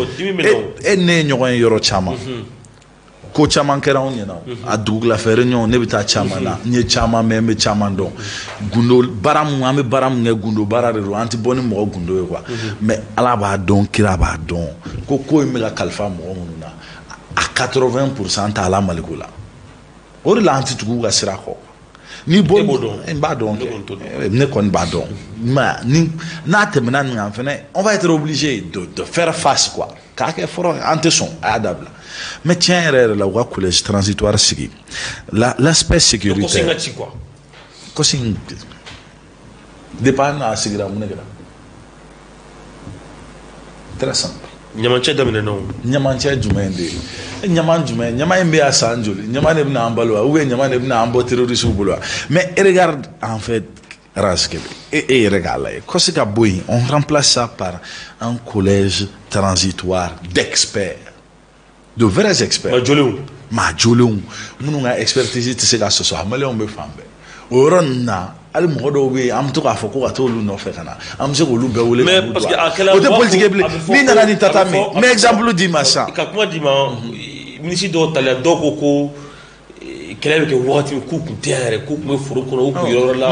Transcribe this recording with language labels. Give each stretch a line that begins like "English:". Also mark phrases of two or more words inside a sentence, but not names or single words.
Bambara: ye yɔrɔ caman ko caman kɛra anw ɲɛna a dugulafɛ réunion ne bɛ taa caman na n ye caman mɛn n bɛ caman dɔn gundo baara mun an bɛ baara mun kɛ gundo baara de don an tɛ bɔ ni mɔgɔ gundo ye
French: quoi mais
Bambara: Ala b'a dɔn kira b'a dɔn ko in bɛ ka kalifa mɔgɔ minnu na.
French: À 80% à la Maliko la.
Bambara: O de la an tɛ tugu u ka sira kɔ. Ni bɔ n b'a dɔn kɛ ne kɔni b'a dɔn mais n'a tɛmɛna nin kan fɛnɛ
French: on va être obligé de faire face quoi
Bambara: k'a kɛ fɔlɔ an tɛ sɔn a y'a dabila mais tiɲɛ yɛrɛ yɛrɛ la u ka
French: collège transitoire
Bambara: sigi
French: l'aspect sécuritaire
Bambara: kosi depuis n'a sigira mun de kɛra
French: très simple.
Bambara: Ɲamancɛ daminɛ na o. Ɲamancɛ jumɛn de ye ɲama jumɛn ɲama in bɛ yan san joli ɲama de bɛna an balo wa
French: ou bien
Bambara: ɲama de bɛna an bɔ terroristes bolo wa
French: mais regarde en fait
Bambara: Raskele e yɛrɛ k'a lajɛ kɔsi ka bɔ yen
French: on remplace ça par un collège transitoire d'experts de vrais experts.
Bambara: maa jolenw minnu ka expertise tɛ se ka sɔsɔ a maliyɛnw bɛ fan bɛɛ o yɔrɔ ninnu na. Ali mɔgɔ dɔw bɛ yen an bɛ to k'a fɔ ko ka t'olu nɔfɛ ka na an bɛ se k'olu bɛɛ wele k'olu don a la o tɛ politique bilen n'i nana ni tata min n bɛ exemple d'i ma sisan ka kuma d'i ma ministre dɔw tala dɔw ko kɛlɛ bɛ kɛ wagati min k'u kun tɛ yɛrɛ k'u kun bɛ foro kɔnɔ u kun yɔrɔ la.